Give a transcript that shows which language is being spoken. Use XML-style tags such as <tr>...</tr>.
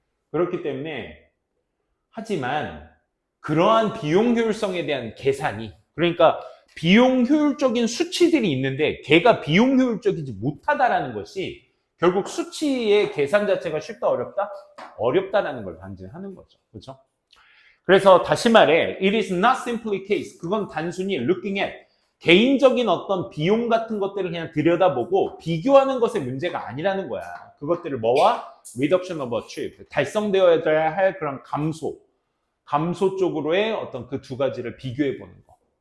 <ko>그렇기 때문에, 하지만 그러한 비용 효율성에 대한 계산이, 그러니까 비용 효율적인 수치들이 있는데 걔가 비용 효율적이지 못하다라는 것이 결국 수치의 계산 자체가 쉽다 어렵다? 어렵다라는 걸 반증하는 거죠. 그렇죠? 그래서 다시 말해</ko> <en>it is not simply case.</en> <ko>그건 단순히</ko> <en>looking at</en> <ko>개인적인 어떤 비용 같은 것들을 그냥 들여다보고 비교하는 것의 문제가 아니라는 거야. 그것들을 뭐와?</ko> <en>reduction of achieve.</en> <ko>달성되어야 할 그런 감소 쪽으로의 어떤 그 두 가지를 비교해 보는 거.</ko>